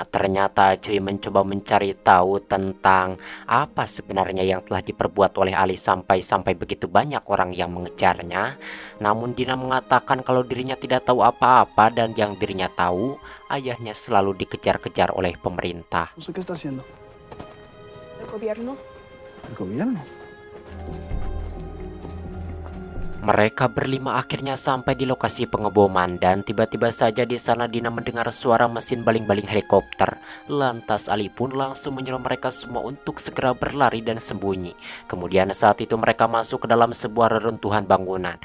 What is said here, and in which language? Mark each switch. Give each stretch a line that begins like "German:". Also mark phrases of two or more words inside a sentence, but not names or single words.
Indonesian: Ternyata Acuy mencoba mencari tahu tentang apa sebenarnya yang telah diperbuat oleh Ali sampai begitu banyak orang yang mengejarnya. Namun Dina mengatakan kalau dirinya tidak tahu apa-apa dan yang dirinya tahu ayahnya selalu dikejar-kejar oleh pemerintah.
Spanish: No sé qué está haciendo. El gobierno. ¿El gobierno?
Indonesian: Mereka berlima akhirnya sampai di lokasi pengeboman dan tiba-tiba saja di sana Dina mendengar suara mesin baling-baling helikopter. Lantas Ali pun langsung menyuruh mereka semua untuk segera berlari dan sembunyi. Kemudian saat itu mereka masuk ke dalam sebuah reruntuhan bangunan.